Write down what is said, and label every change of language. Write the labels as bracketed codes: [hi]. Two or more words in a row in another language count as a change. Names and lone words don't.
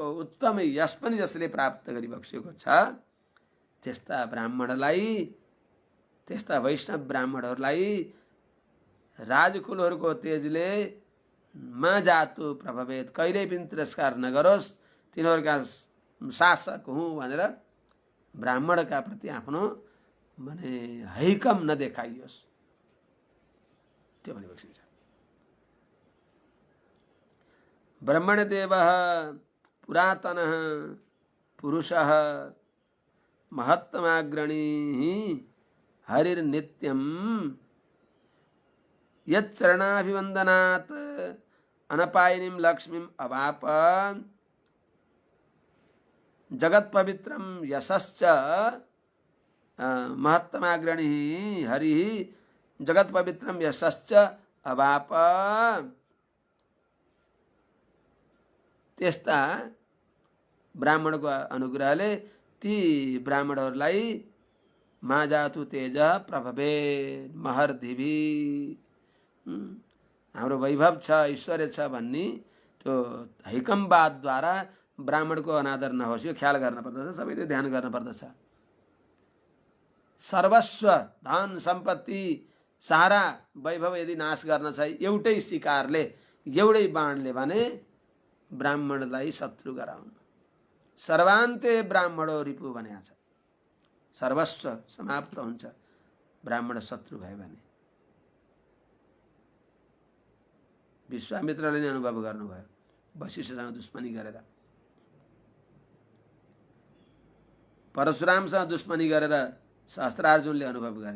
[ne] उत्तम यश पनि जसले प्राप्त गरी बक्सेको छ, त्यस्ता ब्राह्मणलाई, त्यस्ता वैष्णव ब्राह्मणहरूलाई राजकुलहरूको तेजले [sa] मा जातु प्रभवेत [ne] कहिल्यै पनि तिरस्कार नगरोस्, तिनीहरूका शासक हुँ भनेर ब्राह्मणका प्रति आफ्नो माने हैकम नदेखाइयोस्, त्यो पनि बक्सिन्छ। [sa] ब्रह्मणदेवः पुरातनः पुरुषः महत्तमाग्रणीः हरिर्नित्यं यच्चरणाभिवन्दनात् अनपायिनीं लक्ष्मीं अवाप जगत्पवित्रं यशश्च महत्तमाग्रणीः हरिः जगत्पवित्रं यशश्च अवाप। [ne] त्यस्ता ब्राह्मणको अनुग्रहले ती ब्राह्मणहरूलाई [sa] मा जातु तेज प्रभवे महर्धिभी, [ne] हाम्रो वैभव छ, ऐश्वर्य छ भन्ने त्यो हैकमवादद्वारा ब्राह्मणको अनादर नहोस्, यो ख्याल गर्न पर्दछ, सबैले ध्यान गर्न पर्दछ। सर्वस्व धन सम्पत्ति सारा वैभव यदि नाश गर्न छ एउटै शिकारले, एउटै बाणले भने ब्राह्मणलाई शत्रु गराउनु। [sa] सर्वान्ते ब्राह्मणो रिपु [ne] भनेको छ। सर्वस्व समाप्त हुन्छ ब्राह्मण शत्रु भयो भने। विश्वामित्रले नै अनुभव गर्नुभयो वशिष्ठसँग दुश्मनी गरेर, परशुरामसँग दुश्मनी गरेर सहस्त्रार्जुनले अनुभव गरे।